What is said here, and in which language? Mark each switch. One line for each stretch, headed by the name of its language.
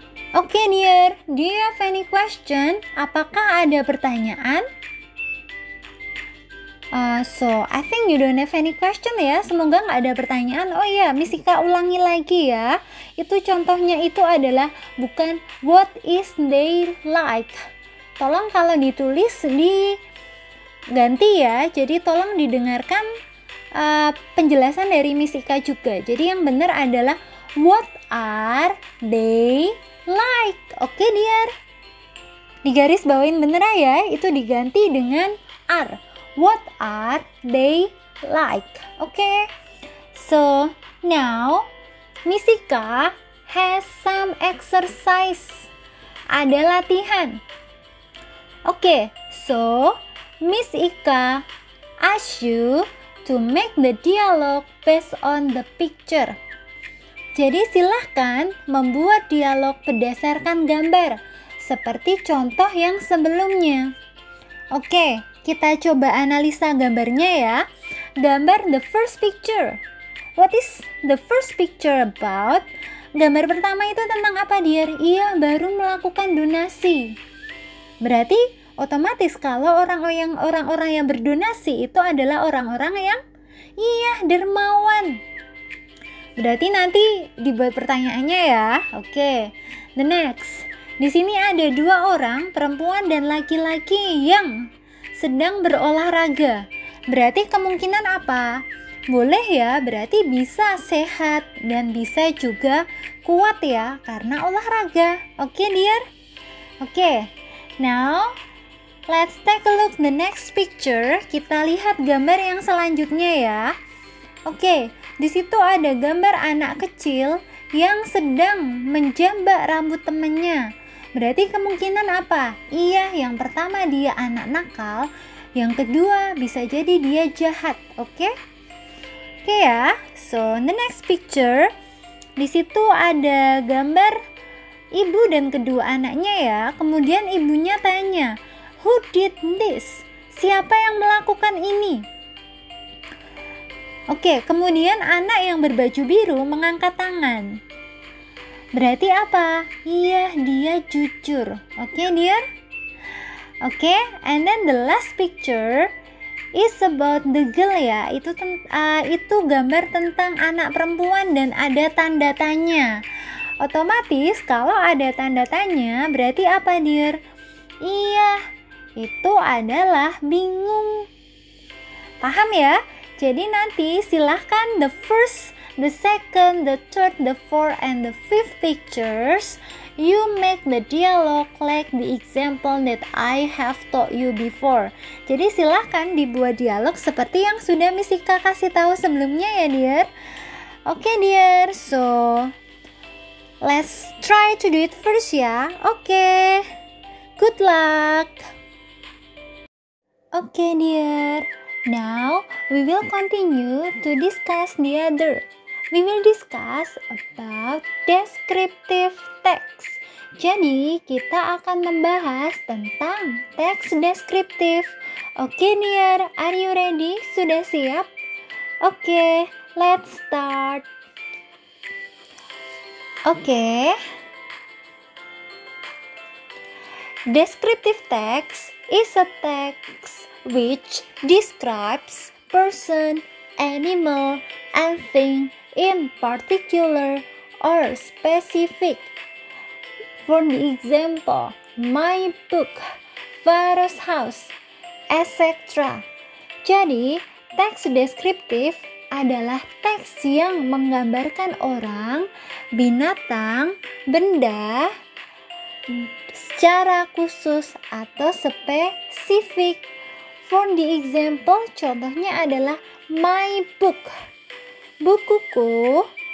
English: Oke, dear, do you have any question?
Indonesian: Apakah ada pertanyaan?
English: So I think you don't have any question ya.
Indonesian: Semoga nggak ada pertanyaan. Oh ya, Misika ulangi lagi ya. Itu contohnya itu adalah bukan
English: what is they like.
Indonesian: Tolong kalau ditulis diganti ya. Jadi tolong didengarkan penjelasan dari Misika juga. Jadi yang benar adalah
English: what are they like.
Indonesian: Oke, dear. Di garis bawain bener ya. Itu diganti dengan
English: are. What are they like? Okay. So now Misika has some exercise.
Indonesian: Ada latihan.
English: Okay. So Miss Ika ask you to make the dialogue based on the picture.
Indonesian: Jadi silahkan membuat dialog berdasarkan gambar seperti contoh yang sebelumnya. Oke. Kita coba analisa gambarnya ya. Gambar
English: the first picture. What is the first picture about?
Indonesian: Gambar pertama itu tentang apa, dear? Iya, baru melakukan donasi. Berarti otomatis kalau orang-orang yang berdonasi itu adalah orang-orang yang dermawan. Berarti nanti dibuat pertanyaannya ya. Oke. The next. Di sini ada dua orang, perempuan dan laki-laki yang sedang berolahraga. Berarti kemungkinan apa? Boleh ya, berarti bisa sehat dan bisa juga kuat ya karena olahraga. Oke, dear? Oke.
English: Now, let's take a look the next picture.
Indonesian: Kita lihat gambar yang selanjutnya ya. Oke, di situ ada gambar anak kecil yang sedang menjambak rambut temannya. Berarti kemungkinan apa? Iya, yang pertama dia anak nakal, yang kedua bisa jadi dia jahat. Oke? Oke ya.
English: So, the next picture.
Indonesian: Di situ ada gambar ibu dan kedua anaknya ya. Kemudian ibunya tanya,
English: "Who did this?"
Indonesian: Siapa yang melakukan ini? Oke, kemudian anak yang berbaju biru mengangkat tangan. Berarti apa? Iya, dia jujur. Oke, dear?
English: Oke, and then the last picture is about the girl ya.
Indonesian: Itu gambar tentang anak perempuan dan ada tanda tanya. Otomatis kalau ada tanda tanya berarti apa, dear? Iya, itu adalah bingung. Paham ya? Jadi nanti silahkan
English: the first, the second, the third, the fourth, and the fifth pictures, you make the dialogue like the example that I have taught you before.
Indonesian: Jadi silahkan dibuat dialog seperti yang sudah Misika kasih tahu sebelumnya ya, dear. Oke, dear.
English: So, let's try to do it first ya. Oke. Good luck. Oke, dear. Now, we will continue to discuss the other. We will discuss about descriptive text.
Indonesian: Jadi, kita akan membahas tentang teks deskriptif.
English: Oke, dear, are you ready?
Indonesian: Sudah siap?
English: Oke, let's start. Oke. Descriptive text is a text which describes person, animal, and thing in particular or specific. For the example, my book, Pharaoh's house, etc.
Indonesian: Jadi, teks deskriptif adalah teks yang menggambarkan orang, binatang, benda secara khusus atau spesifik.
English: For the example,
Indonesian: contohnya adalah
English: my book.
Indonesian: Bukuku.